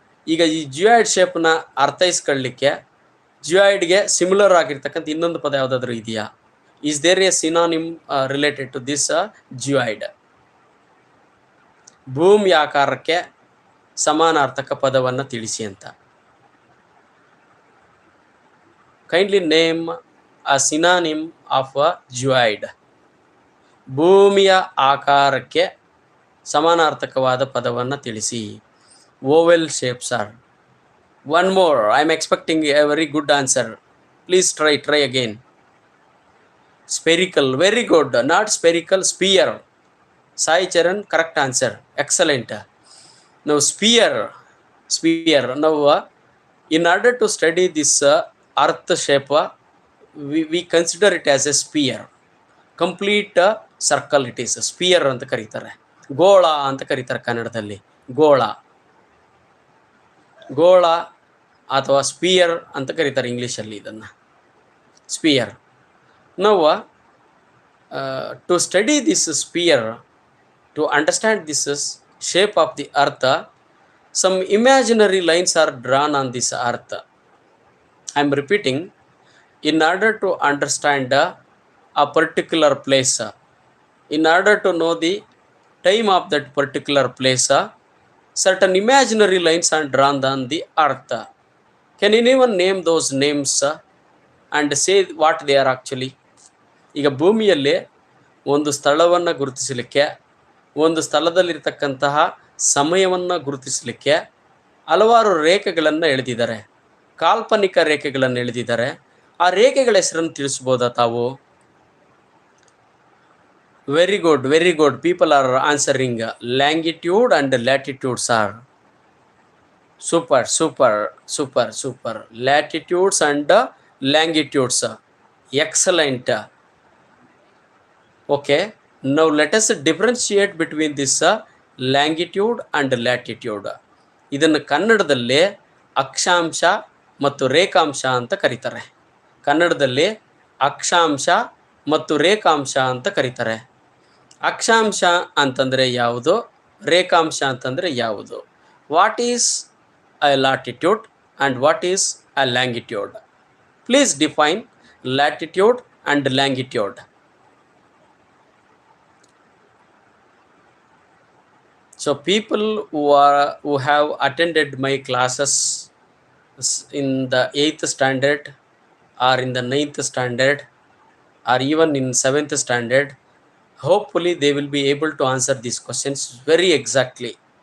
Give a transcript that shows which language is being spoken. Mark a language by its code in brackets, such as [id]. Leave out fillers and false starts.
[kn] ಈಗ ಈ ಜಿಯಾಯ್ಡ್ ಶೇಪ್ನ ಅರ್ಥೈಸ್ಕೊಳ್ಳಿಕ್ಕೆ ಜಿಯಾಯ್ಡ್ಗೆ ಸಿಮಿಲರ್ ಆಗಿರ್ತಕ್ಕಂಥ ಇನ್ನೊಂದು ಪದ ಯಾವುದಾದ್ರೂ ಇದೆಯಾ? [en] Is there a synonym related to this geoid? [kn] ಭೂಮಿ ಆಕಾರಕ್ಕೆ ಸಮಾನಾರ್ಥಕ ಪದವನ್ನು ತಿಳಿಸಿ ಅಂತ. [en] Kindly name a synonym of a geoid. [kn] ಭೂಮಿಯ ಆಕಾರಕ್ಕೆ ಸಮಾನಾರ್ಥಕವಾದ ಪದವನ್ನು ತಿಳಿಸಿ. [en] Oval shapes are. One more, I am expecting a very good answer. Please try again. Spherical, very good. Not spherical, sphere. Sai Charan, correct answer, excellent. ನಾವು sphere ನಾವು In order to study this earth shape, we consider it as a sphere. Complete circle it is sphere [kn] ಅಂತ ಕರೀತಾರೆ, ಗೋಳ ಅಂತ ಕರೀತಾರೆ ಕನ್ನಡದಲ್ಲಿ. ಗೋಳ ಗೋಳ ಅಥವಾ ಸ್ಪಿಯರ್ ಅಂತ ಕರೀತಾರೆ ಇಂಗ್ಲೀಷಲ್ಲಿ ಇದನ್ನು, ಸ್ಪಿಯರ್. ನಾವು [en] To study this sphere, to understand this shape of the earth, some imaginary lines are drawn on this earth. I am repeating, in order to understand a particular place, in order to know the time of that particular place, certain imaginary lines are drawn on the earth. Can anyone name those names and say what they are actually? [kn] ಈಗ ಭೂಮಿಯಲ್ಲಿ ಒಂದು ಸ್ಥಳವನ್ನು ಗುರುತಿಸಲಿಕ್ಕೆ, ಒಂದು ಸ್ಥಳದಲ್ಲಿರ್ತಕ್ಕಂತಹ ಸಮಯವನ್ನು ಗುರುತಿಸಲಿಕ್ಕೆ ಹಲವಾರು ರೇಖೆಗಳನ್ನು ಎಳೆದಿದ್ದಾರೆ, ಕಾಲ್ಪನಿಕ ರೇಖೆಗಳನ್ನು ಎಳೆದಿದ್ದಾರೆ. ಆ ರೇಖೆಗಳ ಹೆಸರನ್ನು ತಿಳಿಸ್ಬೋದಾ ತಾವು? [en] Very good, very good. People are answering. Longitude and latitudes are. Super super super super. Latitudes and longitudes, excellent. Okay, now let us differentiate between this longitude and latitude. [kn] ಇದನ್ನು ಕನ್ನಡದಲ್ಲಿ ಅಕ್ಷಾಂಶ ಮತ್ತು ರೇಖಾಂಶ ಅಂತ ಕರೀತಾರೆ. ಕನ್ನಡದಲ್ಲಿ ಅಕ್ಷಾಂಶ ಮತ್ತು ರೇಖಾಂಶ ಅಂತ ಕರೀತಾರೆ. ಅಕ್ಷಾಂಶ ಅಂತಂದರೆ ಯಾವುದು, ರೇಖಾಂಶ ಅಂತಂದರೆ ಯಾವುದು? [en] What is a latitude and what is a longitude? Please define latitude and longitude. So people who have attended my classes in the 8th standard or in the 9th standard or even in 7th standard, hopefully they will be able to answer these questions very exactly.